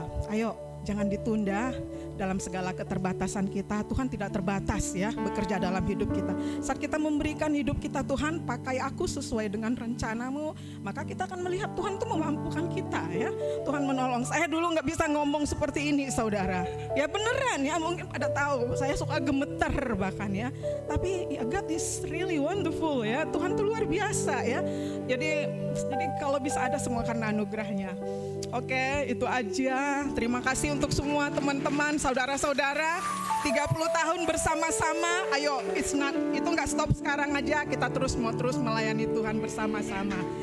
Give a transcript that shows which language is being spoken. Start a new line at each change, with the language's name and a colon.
Indonesian: Ayo jangan ditunda. Dalam segala keterbatasan kita, Tuhan tidak terbatas ya bekerja dalam hidup kita. Saat kita memberikan hidup kita, Tuhan pakai aku sesuai dengan rencanamu, maka kita akan melihat Tuhan itu memampukan kita ya. Tuhan menolong. Saya dulu gak bisa ngomong seperti ini saudara. Ya beneran ya, mungkin pada tahu saya suka gemeter bahkan ya. Tapi ya
English: God is really wonderful ya.
Indonesian: Tuhan itu luar biasa ya. Jadi kalau bisa ada semua karena anugerahnya. Oke, itu aja. Terima kasih untuk semua teman-teman, saudara-saudara. 30 tahun bersama-sama. Ayo, itu nggak stop sekarang aja. Kita terus melayani Tuhan bersama-sama.